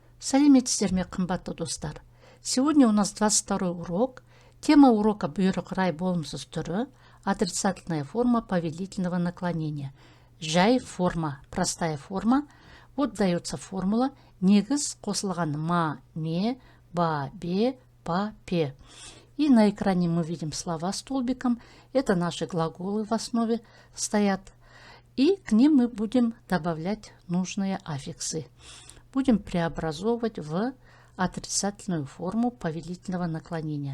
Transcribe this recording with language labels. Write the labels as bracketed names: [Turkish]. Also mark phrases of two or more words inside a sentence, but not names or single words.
[Kazakh] Сәлеметсіздер ме, қымбатты достар. [Russian] Сегодня у нас 22 урок. Тема урока [Kazakh] бұйрық рай болымсыз түрі, [Russian] отрицательная форма повелительного наклонения. [Kazakh] Жай форма, [Russian] простая форма. Вот дается формула. [Kazakh] Негіз қосылған ма, ме, ба, бе, па, пе. [Russian] И на экране мы видим слова столбиком. Это наши глаголы в основе стоят. И к ним мы будем добавлять нужные аффиксы. Будем преобразовывать в отрицательную форму повелительного наклонения.